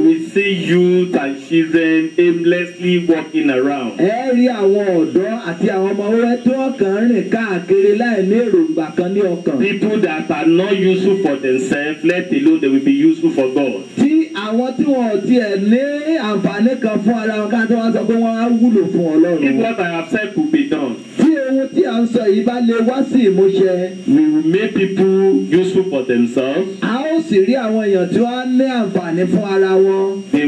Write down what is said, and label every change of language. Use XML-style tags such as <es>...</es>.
<en>will see youth and children aimlessly walking around.</en> <yo>ẹ rí àwọn ọ̀dọ́ àti àwọn ọmọ wẹ́wẹ́ tí wọ́n kàn ń rìn káàkiri láì ní èròǹgbà kan ní ọkàn.</yo> <en>People that are not useful for themselves, let alone they will be useful for God.</en> <yo>tí àwọn tí wọn ò tiẹ̀ ní àǹfààní kan fún ara wọn ká tó wá sọ pé wọ́n á wúlò fún</yo> <en>If</en> <yo>Ọlọ́run.</yo> <en>what I have said could be done,</en> <yo>tí ohun tí à ń sọ yìí bá lè wá sí ìmúṣẹ.</yo> <en>we will make people useful for themselves.</en> <yo>a ó sì rí àwọn èèyàn tí wọ́n á ní àǹfààní fún ara wọn.</yo>